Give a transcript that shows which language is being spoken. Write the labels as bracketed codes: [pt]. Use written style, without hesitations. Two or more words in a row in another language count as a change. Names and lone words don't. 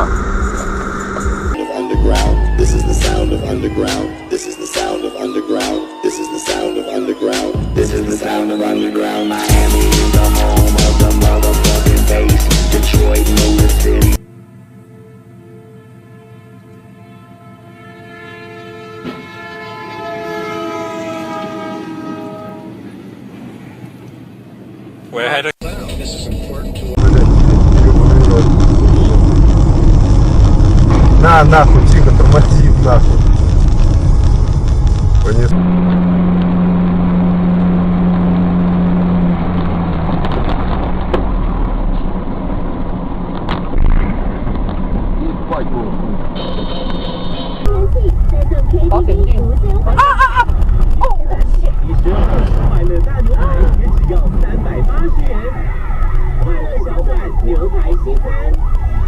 [en] Underground. This is the sound of underground. This is the sound of underground. This is the sound of underground. This is the sound of underground. Miami is the home of the motherfucking bass. Detroit, Motor City. Way ahead of [ru] На, нахуй, тихо, тормози, нахуй. Понес. 保险定。 [zh] 快乐大牛排也只要380元，快乐小馆牛排西餐。